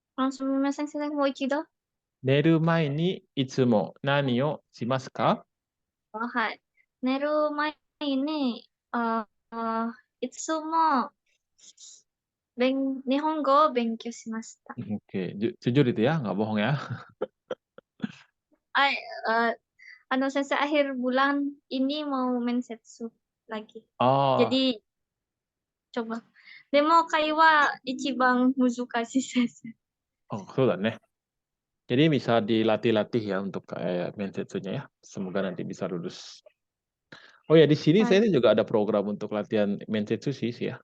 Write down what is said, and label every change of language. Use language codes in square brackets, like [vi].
[ja] すみません、先生、もう一度。寝る前にいつも何をしますか？はい。寝る前に、いつも日本語を勉強しました。 [id] Oke, jujur itu ya, nggak bohong ya. [ja] はい、先生、 [id] akhir bulan ini mau mensetsu lagi. Oh, Jadi, coba. [ja] でも、会話一番難しい先生。そうだね。 [id] Jadi bisa dilatih-latih ya untuk kayak mensetsunya ya. Semoga nanti bisa lulus. Oh ya, di sini [ja] Hai. [id] saya juga ada program untuk latihan mensetsu sih ya.